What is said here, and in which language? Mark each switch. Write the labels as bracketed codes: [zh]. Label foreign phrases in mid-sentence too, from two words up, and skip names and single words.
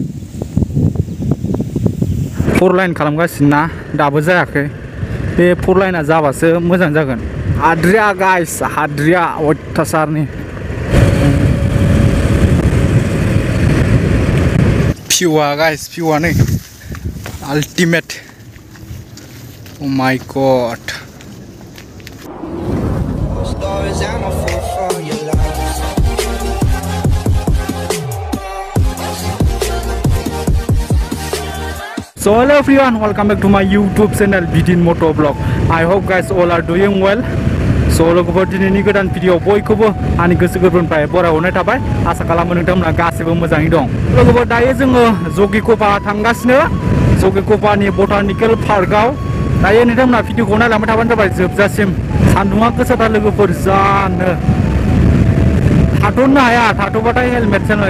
[brx] 4 line खालामगासिनो ना दाबो जायाखै बे 4 line आ जाबासो मोजां जागोन हाद्रिया गाइस हाद्रिया अयथासारनि भिउआ गाइस भिउआ नै [en] ultimate oh my god So hello everyone, welcome back to my YouTube channel Bidin Moto Vlog. I hope guys all are doing well. [brx] So lwgwpwr दिनैनि गोदान भिडिअ बयखौबो आंनि गोसो गोरबोनिफ्राय बरायहरनाय थाबाय आसा खालामो नोंथांमोना गासिबो मोजाङै दं। लोगोफोर दायो जोङो जगिघोपा थांगासिनो जगिघोपानि [en] botanical park [brx] दायो नोंथांमोना भिडिअखौ नायलांबाय थाबानो जाबाय जोबजासिम सान्दुङा गोसाथार लोगोफोर जानो थाथ'नो हाया थाथ'बाथाय हेलमेट